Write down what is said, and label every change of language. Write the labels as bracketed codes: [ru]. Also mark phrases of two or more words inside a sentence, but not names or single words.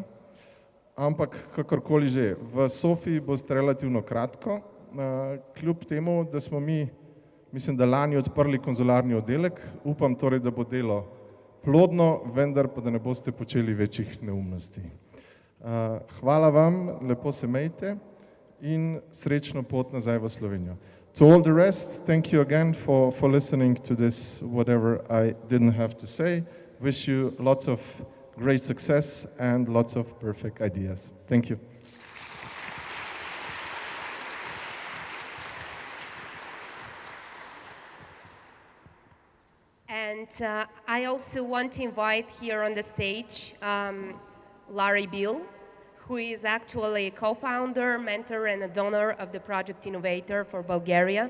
[sl] Ampak, kakorkoli že, v Sofiji boste relativno kratko, kljub temu, da smo mi, mislim, da lani odprli konzularni oddelek. Upam torej, da bo delo plodno, vendar pa da ne boste počeli večjih neumnosti. Hvala vam, lepo se imejte in srečno pot nazaj v Slovenijo. [en] To all the rest, thank you again for listening to this, whatever I didn't have to say. Wish you lots of great success and lots of perfect ideas. Thank you. And I also want to invite here on the stage Larry Bill, who is actually a co-founder, mentor, and a donor of the Project Innovator for Bulgaria.